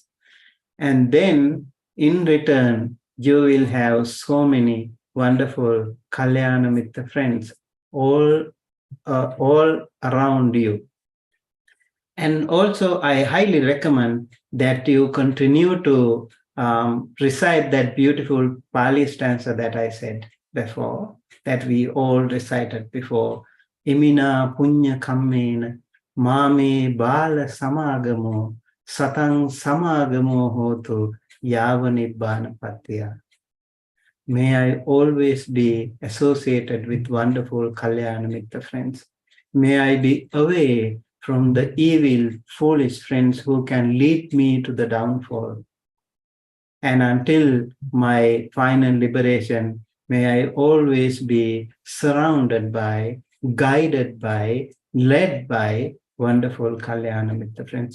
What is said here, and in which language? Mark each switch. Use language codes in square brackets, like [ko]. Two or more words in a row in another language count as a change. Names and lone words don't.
[en] And then in return, you will have so many wonderful [pi] Kalyana Mitta [en] friends all around you. And also, I highly recommend that you continue to recite that beautiful Pali stanza that I said before, that we all recited before. [pi] Imina punya kammena mame bala samagamo satang samagamo hotu yava nibbana patya. [en] May I always be associated with wonderful [pi] Kalyana Mitta [en] friends. May I be away from the evil, foolish friends who can lead me to the downfall. And until my final liberation, may I always be surrounded by, guided by, led by wonderful [pi] Kalyana Mitta [en] friends.